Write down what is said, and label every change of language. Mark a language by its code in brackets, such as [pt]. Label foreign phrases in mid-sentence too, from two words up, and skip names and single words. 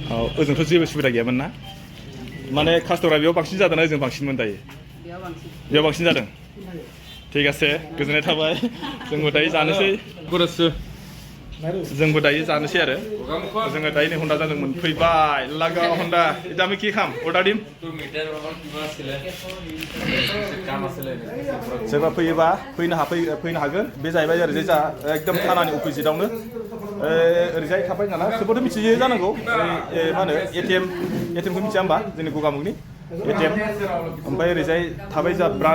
[brx] ओजोंथ' जेबो सुबिदा गैयामोन ना माने कास्टमारा बेयाव बांसिन जादोंना ओजों बांसिनमोन दायो बेयाव बांसिन जादों ठीक आसे गोजोननाय थाबाय जोंबो दायो जानोसै जोंबो दायो जानोसै आरो जोङो दायो नै हन्डा जादोंमोन फैबाय लागा हन्डा दामी [as] কি খাম অর্ডার দিম [brx] सोरबा फैयोबा फैनो हागोन बे जाहैबाय ओरैजाय जा एकदम थानानि अपोजिटआवनो ओरैजाय थाबाय नाला सोरबोथ' मिथियो जानांगौ मा होनो एटिएमखौ मिथिया होमबा जोंनि गगामुगनि एटिएम ओमफ्राय ओरैजाय थाबाय जा ब्रान्च